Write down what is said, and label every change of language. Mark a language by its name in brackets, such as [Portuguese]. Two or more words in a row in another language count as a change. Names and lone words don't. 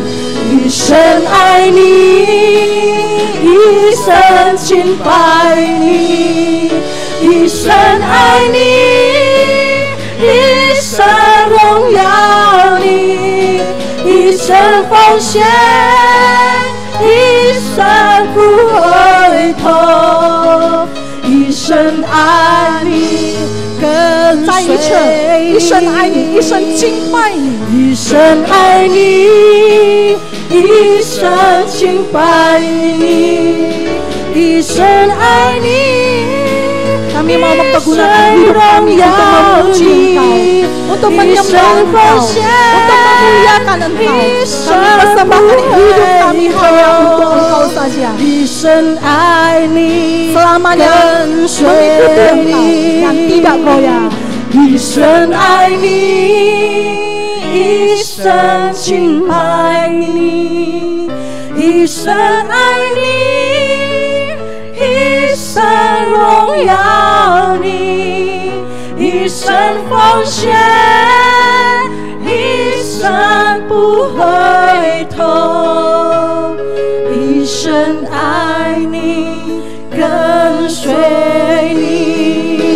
[Chinese] 一生爱你，一生敬拜你，一生爱你，一生荣耀你，一生奉献，一生不回头，一生爱你，跟再一次，一生爱你，一生敬拜你，一生爱你，一生敬拜你，一生爱你。 [Indonesian] Kami mau mempergunakan hidup kami untuk memuji Engkau, untuk menyembah Engkau, untuk memuliakan Engkau. Kami persembahkan hidup kami hanya untuk Engkau saja. [Chinese] 一生爱你， [Indonesian] Selamanya mengikuti Engkau dan tidak goyah. [Chinese] 一生爱你，一生敬拜你，一生爱你，一生荣耀你，一生奉献，一生不回头，一生爱你，跟随你。